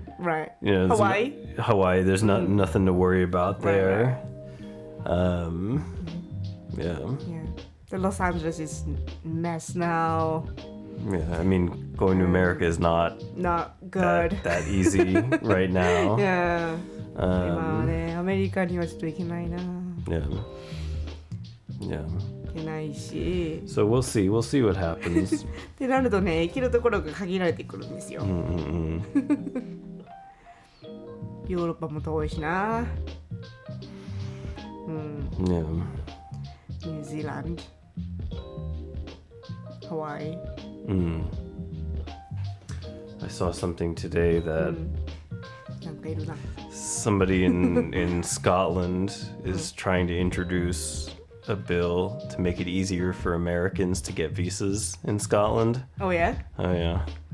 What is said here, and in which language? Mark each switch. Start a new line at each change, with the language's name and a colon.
English: Right. You know, Hawaii. There's nothing to worry about there. Yeah. The Los Angeles is a mess now. Yeah, I mean, going to America is not good. that easy right now. Yeah.
Japanese: 今はね、アメリカにはちょっと行けないな。
English: Yeah.
Japanese: 行けないし。
English: So we'll see what happens.
Japanese: ってなるとね、行けるところが限られてくるんですよ。ヨーロッパも遠いしな。
English: Yeah.
Japanese: ニュージーランド、ハワイ。
English: I saw something today that
Japanese: なんかいるな。
English: somebody in Scotland is trying to introduce a bill to make it easier for Americans to get visas in Scotland. Oh yeah? Oh yeah,